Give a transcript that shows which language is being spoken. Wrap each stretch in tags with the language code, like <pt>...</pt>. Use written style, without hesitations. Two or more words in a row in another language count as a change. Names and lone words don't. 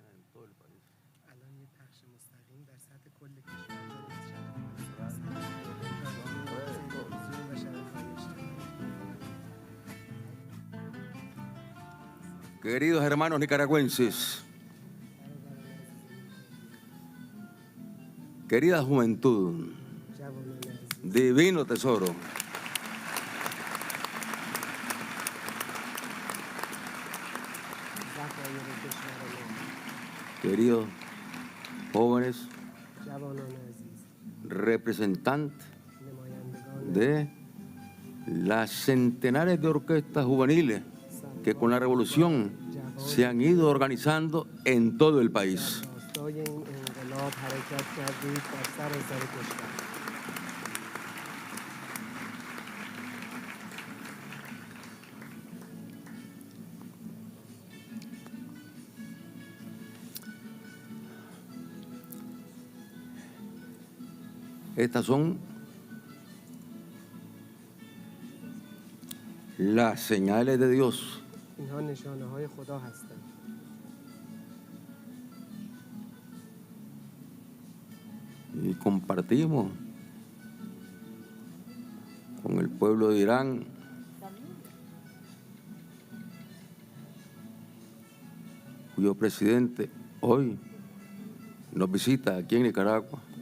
<es>todo el país.</es> <fa>الان یه پخش مستقیم در سطح کل کشور داره از شبکه‌های</fa> <es>Queridos hermanos nicaragüenses, querida juventud,</es> <fa>جوانان عزیز،</fa> <es>divino tesoro,</es> <fa>ذخایر کشور ما،</fa> <es>queridos jóvenes</es> <fa>جوانان عزیز،</fa> <es>representantes</es> <fa>نمایندگان</fa> <es>de las centenares de orquestas juveniles que con la revolución se han ido organizando en todo el país.</es> <fa>راستای این انقلاب حرکت کردید در سراسر کشور.</fa> <es>Estas son las señales de Dios</es> <fa>اینها نشانه های خدا هستند.</fa> <es>y compartimos con el pueblo de Irán cuyo presidente hoy nos visita aquí en Nicaragua.</es>